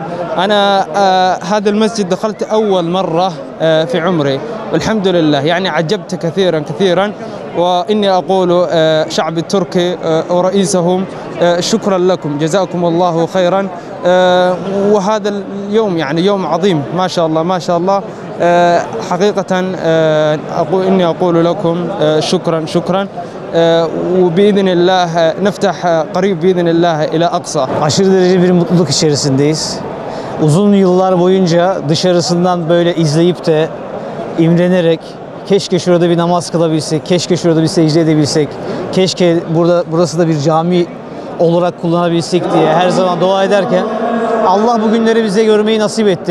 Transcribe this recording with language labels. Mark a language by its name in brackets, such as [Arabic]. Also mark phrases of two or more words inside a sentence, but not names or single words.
[Arabic] أنا هذا المسجد دخلت أول مرة في عمري والحمد لله يعني عجبت كثيرا كثيرا وإني أقول شعب التركي ورئيسهم شكرا لكم جزاكم الله خيرا. وهذا اليوم يعني يوم عظيم ما شاء الله ما شاء الله حقيقة إني أقول لكم شكرا شكرا وبإذن الله نفتح قريب بإذن الله إلى أقصى. [Turkish] Aşırı derece bir mutluluk içerisindeyiz. Uzun yıllar boyunca dışarısından böyle izleyip de imrenerek keşke şurada bir namaz kılabilsek, keşke şurada bir secde edebilsek, keşke burası da bir cami olarak kullanabilsek diye her zaman dua ederken Allah bu günleri bize görmeyi nasip etti.